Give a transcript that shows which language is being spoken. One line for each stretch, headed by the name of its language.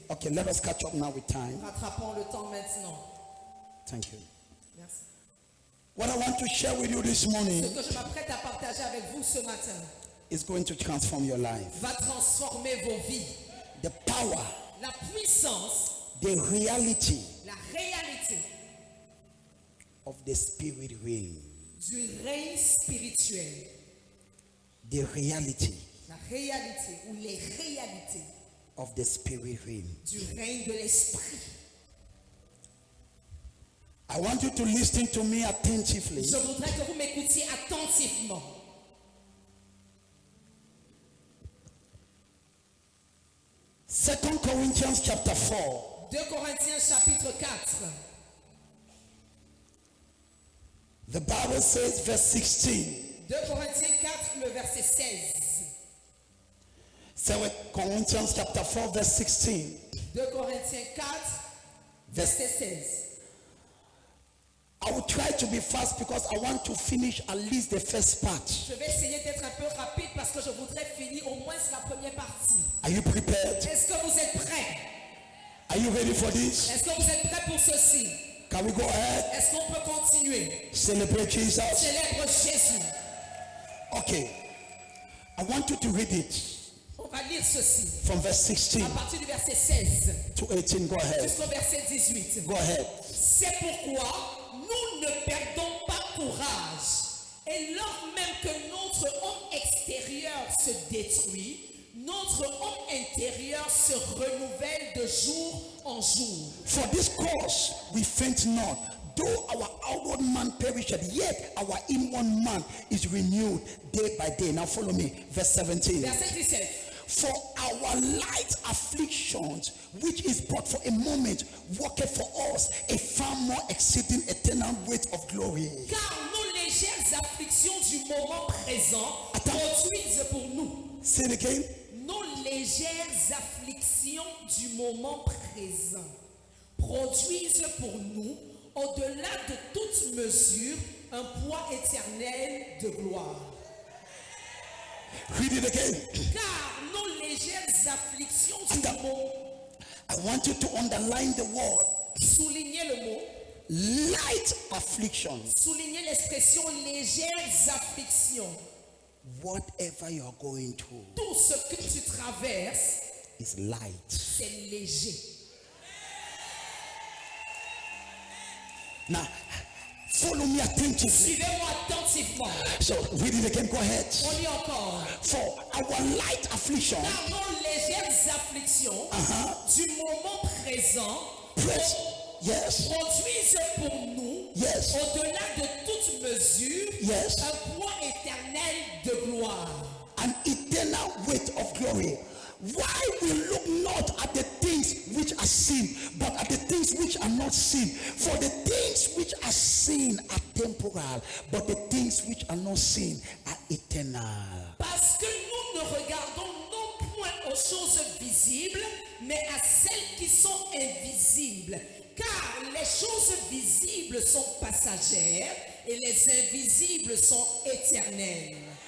English: Okay, let us catch up now with time.
French: Rattrapons le temps maintenant.
English: Thank you.
French: Merci.
English: What I want to share with you this morning
French: Ce que je m'apprête à partager avec vous ce matin
English: is going to transform your life.
French: va transformer vos vies.
English: The power,
French: La puissance,
English: the reality
French: la réalité
English: of the spirit realm.
French: du règne spirituel.
English: The reality
French: La réalité ou les réalités
English: of the spirit realm.
French: du règne de l'esprit.
English: I want you to listen to me attentively.
French: Je voudrais que vous m'écoutiez attentivement.
English: Second Corinthians chapter 4.
French: 2 Corinthiens chapitre 4.
English: The Bible says verse 16.
French: 2 Corinthiens 4, le verset 16.
English: 2 Corinthians chapter 4 verse 16.
French: 2 Corinthiens 4, verset 16.
English: I will try to be fast because I want to finish at least the first part.
French: Je vais essayer d'être un peu rapide parce que je voudrais finir au moins la première partie.
English: Are you prepared?
French: Est-ce que vous êtes prêts?
English: Are you ready for this?
French: Est-ce que vous êtes prêts pour ceci?
English: Can we go ahead?
French: Est-ce qu'on peut continuer?
English: Celebrate Jesus.
French: Célèbre Jésus.
English: Okay. I want you to read it
French: On va lire ceci
English: from verse
French: à
English: 16
French: partir du verset 16
English: to 18. Go ahead.
French: jusqu'au verset 18.
English: Go ahead.
French: C'est pourquoi nous ne perdons pas courage. Et lors même que notre homme extérieur se détruit, notre homme intérieur se renouvelle de jour en jour.
English: For this cause we faint not, though our outward man perisheth, yet our inward man is renewed day by day. Now follow me, verse 17.
French: Verset 17.
English: For our light afflictions, which is but for a moment, worketh for us a far more exceeding eternal weight of glory.
French: Car nos légères afflictions du moment présent produisent pour nous.
English: Say it again.
French: Nos légères afflictions du moment présent produisent pour nous, au-delà de toute mesure, un poids éternel de gloire.
English: Read it again.
French: Car nos légères afflictions du moment,
English: I want you to underline the word
French: soulignez le mot,
English: light afflictions.
French: soulignez l'expression légères afflictions.
English: Whatever you're going through
French: Tout ce que tu traverses,
English: is light.
French: c'est léger.
English: Now, follow me attentively.
French: Suivez-moi attentivement.
English: So, read it again. Go ahead.
French: On lit encore.
English: For our light affliction,
French: Car nos légères afflictions du moment présent
English: press, yes,
French: produisent pour nous,
English: yes,
French: au-delà de toute mesure,
English: yes,
French: un poids éternel de gloire.
English: an eternal weight of glory. Why we look not at the things which are seen, but at the things which are not seen. For the things which are seen are temporal, but the things which are not seen are eternal.
French: Parce que nous ne regardons non point aux choses visibles, mais à celles qui sont invisibles. Car les choses visibles sont passagères et les invisibles sont éternelles.